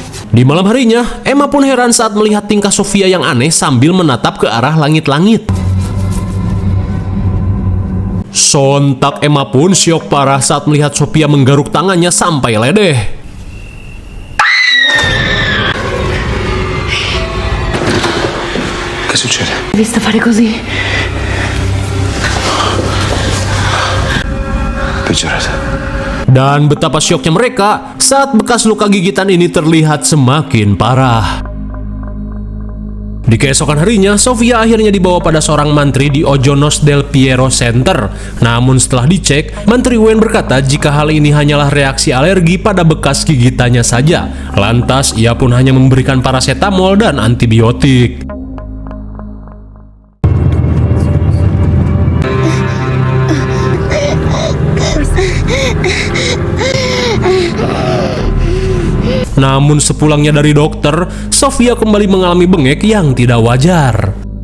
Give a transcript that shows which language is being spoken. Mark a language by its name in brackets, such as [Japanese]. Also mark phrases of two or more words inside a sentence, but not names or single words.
[Indonesian] Di malam harinya, Emma pun heran saat melihat tingkah Sofia yang aneh sambil menatap ke arah langit-langit. Sontak Emma pun syok parah saat melihat Sofia menggaruk tangannya sampai ledeh. [Italian] Che succede? Vista fare così? Peggiorata. [Indonesian] Dan betapa syoknya mereka saat bekas luka gigitan ini terlihat semakin parah. Di keesokan harinya, Sofia akhirnya dibawa pada seorang mantri di Ojonos del Piero Center. Namun setelah dicek, Mantri Wen berkata jika hal ini hanyalah reaksi alergi pada bekas gigitannya saja. Lantas, ia pun hanya memberikan paracetamol dan antibiotik. Namun sepulangnya dari dokter, Sofia kembali mengalami bengek yang tidak wajar.